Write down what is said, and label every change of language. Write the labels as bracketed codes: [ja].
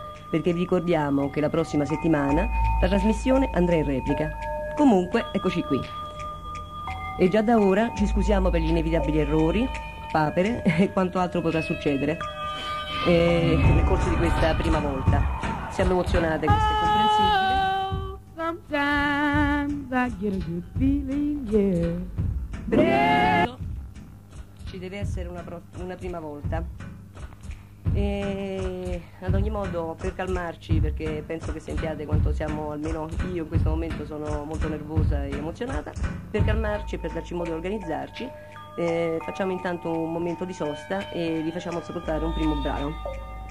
[it] Perché vi ricordiamo che la prossima settimana la trasmissione andrà in replica. Comunque, eccoci qui. E già da ora ci scusiamo per gli inevitabili errori, papere e quanto altro potrà succedere nel corso di questa prima volta. Siamo emozionate, questo è comprensibile. [en] Sometimes I get a good feeling, yeah. [it] Ci deve essere una prima volta. E ad ogni modo, per calmarci, perché penso che sentiate quanto siamo, almeno io in questo momento sono molto nervosa e emozionata, per calmarci e per darci modo di organizzarci, facciamo intanto un momento di sosta e vi facciamo ascoltare un primo brano.